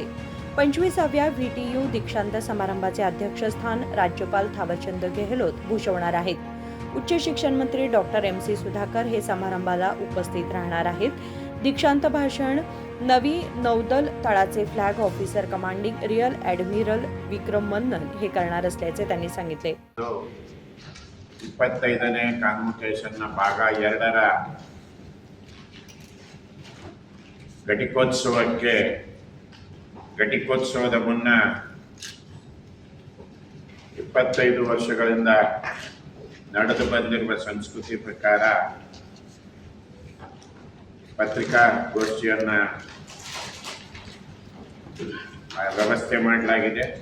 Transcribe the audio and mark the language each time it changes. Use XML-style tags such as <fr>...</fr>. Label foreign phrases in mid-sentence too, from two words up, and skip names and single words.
<mr>25व्या व्हीटीयू दीक्षांत समारंभाचे अध्यक्षस्थान राज्यपाल थावरचंद गेहलोत भूषवणार आहेत. उच्च शिक्षण मंत्री डॉक्टर MC सुधाकर हे समारंभाला उपस्थित राहणार आहेत. दीक्षांत भाषण नवी नौदल तळाचे</mr> <en>flag officer commanding rear admiral</en> <mr>विक्रम मन्नन हे करणार असल्याचे त्यांनी सांगितले.</mr> <kn>25ನೇ ಕಾನ್ವೊಕೇಶನ್ನ ಭಾಗ 2ರ ಘಟಿಕೋತ್ಸವದ ಮುನ್ನ 25 ವರ್ಷಗಳಿಂದ ನಡೆದು ಬಂದಿರುವ ಸಂಸ್ಕೃತಿ ಪ್ರಕಾರ ಪತ್ರಿಕಾಗೋಷ್ಠಿಯನ್ನು ವ್ಯವಸ್ಥೆ ಮಾಡಲಾಗಿದೆ.</kn>